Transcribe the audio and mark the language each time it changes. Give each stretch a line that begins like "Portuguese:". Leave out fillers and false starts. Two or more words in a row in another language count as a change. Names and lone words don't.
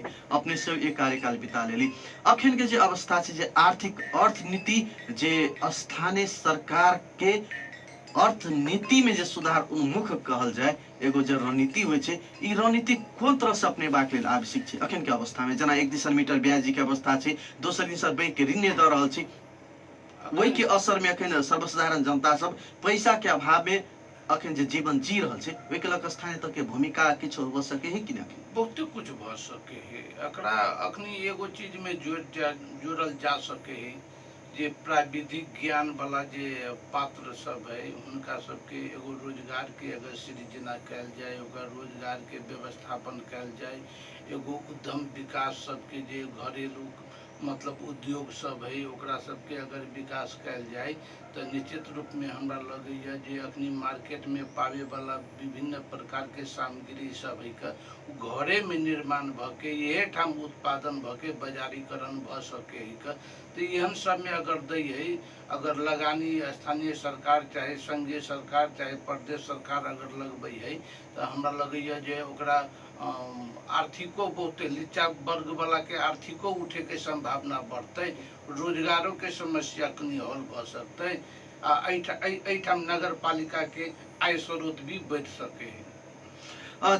Maithili: अपने से एक कार्यकाल बिता लेली। अखन के जे अवस्था छै जे आर्थिक अर्थनीति जे स्थानीय सरकार के अर्थनीति में जे सुधार उन्मुख कहल जाए एगो जे रणनीति होइ छै, ई रणनीति कोन तरह से अपनेबाक लेल आवश्यक छै अखन के अवस्था में। जेना एक दिशा मीटर ब्याज के अवस्था छै, दोसर दिशा बैंक के ऋण दऽ रहल छै, वही के असर में अखन सर्वसाधारण जनता सब पैसा के अभाव में अखन जे जीवन जी रहल छै, ओहि के लऽ स्थानीय तक के भूमिका किछु हो सके है कि ना? बहुते कुछ भ सके है। एकरा अखनी एगो चीज में जोड़ल जा सके है जे प्राविधिक ज्ञान वाला जे पात्र सब है उनका सबके एगो रोजगार के अगर सृजना कैल जाए, ओकर रोजगार के व्यवस्थापन कैल जाए, एगो उद्यम विकास सबके जे घरेलू मतलब उद्योग सब है ओकरा सबके अगर विकास कैल जाए तो निश्चित रूप में हमरा लगैया जे अखनी मार्केट में पावे वाला विभिन्न प्रकार के सामग्री सब है का घरे में निर्माण भ के ये ठाम उत्पादन भ के बाजारीकरण भ सके है का। तो एहन सब में अगर दै है, अगर लगानी स्थानीय सरकार चाहे संघीय सरकार चाहे प्रदेश सरकार अगर लगबै है तो हमरा लगैया जे ओकरा आर्थिको बहुते नीचा वर्ग वाला के आर्थिको उठे के संभावना बढ़ते, रोजगारों के समस्या कनी हल भ सकते, एहिठाम नगर पालिका के आय स्रोत भी बढ़ सके है।